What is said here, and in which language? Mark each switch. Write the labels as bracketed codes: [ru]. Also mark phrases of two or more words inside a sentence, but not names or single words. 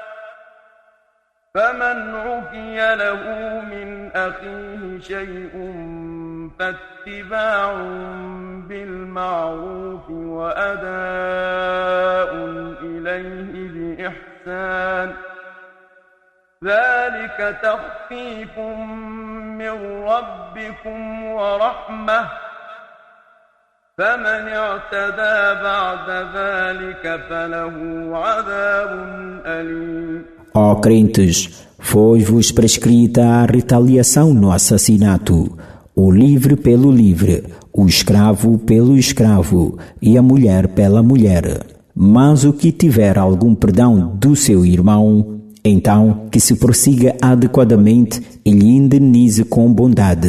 [ar] فمن عفي له من أخيه شيء فاتباع بالمعروف وأداء إليه بإحسان ذلك تخفيف من ربكم ورحمة فمن اعتدى بعد ذلك فله عذاب أليم. [pt] Ó crentes, foi-vos prescrita a retaliação no assassinato, o livre pelo livre, o escravo pelo escravo e a mulher pela mulher. Mas o que tiver algum perdão do seu irmão, então que se prossiga adequadamente e lhe indenize com bondade.